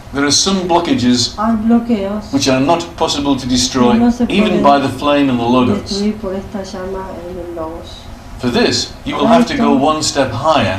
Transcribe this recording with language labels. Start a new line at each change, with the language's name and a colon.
English: there are some blockages
Spanish: hay bloqueos
English: which are not possible to destroy
Spanish: No se
English: even
Spanish: pueden
English: by the flame in the Logos.
Spanish: destruir por esta llama en el Logos.
English: For this, you will have to go one step higher,